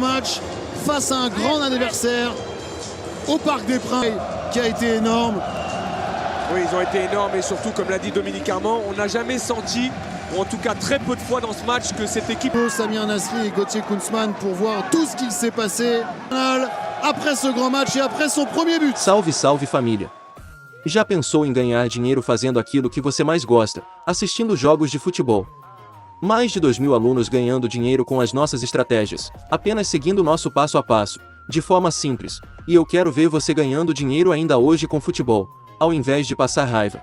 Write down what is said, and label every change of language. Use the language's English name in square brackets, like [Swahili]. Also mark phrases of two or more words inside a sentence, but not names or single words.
[French] Un match face à un grand adversaire au Parc des Princes qui a été énorme. Oui, ils ont été énormes et surtout, comme l'a dit Dominique Armand, on n'a jamais senti, ou en tout cas très peu de fois dans ce match, que cette équipe... Samir Nasri et Gauthier Kunzmann pour voir tout ce qu'il s'est passé après ce grand match et après son premier but. [Portuguese] Salve, salve família! Já pensou em ganhar dinheiro fazendo aquilo que você mais gosta, assistindo jogos de futebol? Mais de 2.000 alunos ganhando dinheiro com as nossas estratégias, apenas seguindo nosso passo a passo, de forma simples, e eu quero ver você ganhando dinheiro ainda hoje com futebol, ao invés de passar raiva.